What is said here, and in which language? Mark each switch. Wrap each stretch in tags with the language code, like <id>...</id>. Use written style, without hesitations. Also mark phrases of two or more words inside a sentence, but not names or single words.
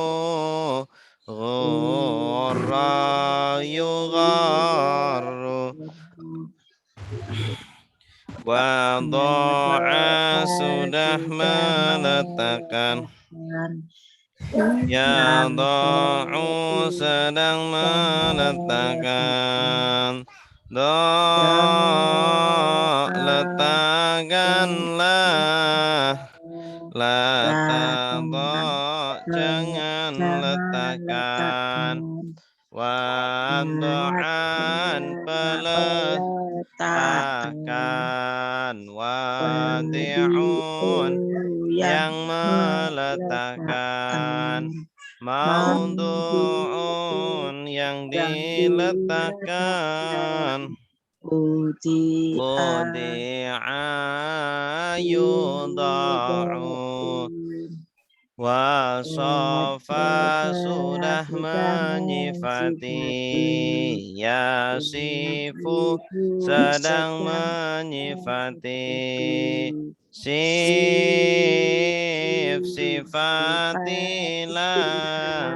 <ar>Ghurra, yugharru.</ar> <id>Wadu'a, sudah meletakkan. Yada'u, sedang meletakkan. Letakkanlah.</id> <ar>La tadha',</ar> <id>jangan letakkan. Wadu'an, peletakan. Wadi'un, yang meletakkan. Maudu'un, yang diletakkan.</id> <ar>Wudi'a, yudha'u. Wasafa,</ar> <id>sudah menyifati. Yasifu, sedang menyifati. Sif, sifatilah.</id>